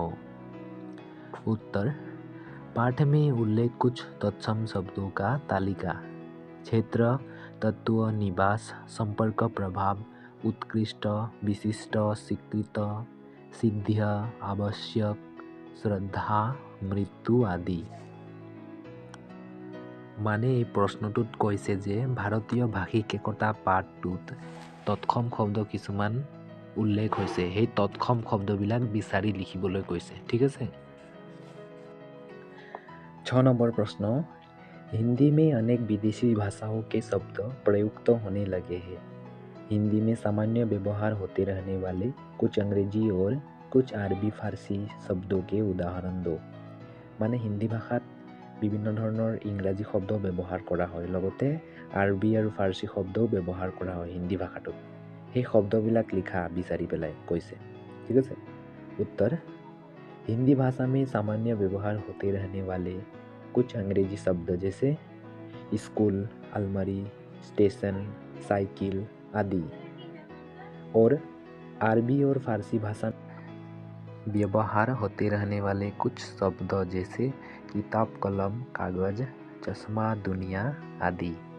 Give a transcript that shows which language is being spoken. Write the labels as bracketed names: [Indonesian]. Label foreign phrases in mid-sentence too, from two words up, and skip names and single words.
[Hindi] उत्तर, पाठ में उल्लेख कुछ तत्सम शब्दों का तालिका: क्षेत्र, तत्व, निवास, संपर्क, प्रभाव, उत्कृष्ट, विशिष्ट, स्वीकृत, सिद्ध, आवश्यक, श्रद्धा, मृत्यु आदि। [Assamese] মানে এই প্ৰশ্নটোত কৈছে যে ভাৰতীয় ভাষিক একতা পাঠটোত তৎসম শব্দ কিছুমান উল্লেখ হৈছে, সেই তৎসম শব্দবিলাক বিচাৰি লিখিবলৈ কৈছে। ঠিক আছে। [Hindi] 6 नंबर प्रश्न, हिंदी में अनेक विदेशी भाषाओं के शब्द प्रयुक्त होने लगे हैं। हिंदी में सामान्य व्यवहार होते रहने वाले कुछ अंग्रेजी और कुछ आरबी फारसी शब्दों के उदाहरण दो। [Assamese] মানে হিন্দী ভাষাত বিভিন্ন ধৰণৰ ইংৰাজী শব্দ ব্যৱহাৰ কৰা হয়, লগতে আৰবী আৰু ফাৰ্চী শব্দও ব্যৱহাৰ কৰা হয় হিন্দী ভাষাটোত। সেই শব্দবিলাক লিখা বিচাৰি পেলাই কৈছে। ঠিক আছে। [Hindi] उत्तर, हिंदी भाषा में सामान्य व्यवहार होते रहने वाले कुछ अंग्रेजी शब्द जैसे स्कूल, अलमारी, स्टेशन, साइकिल आदि, और अरबी और फारसी भाषा व्यवहार होते रहने वाले कुछ शब्द जैसे किताब, कलम, कागज, चश्मा, दुनिया आदि।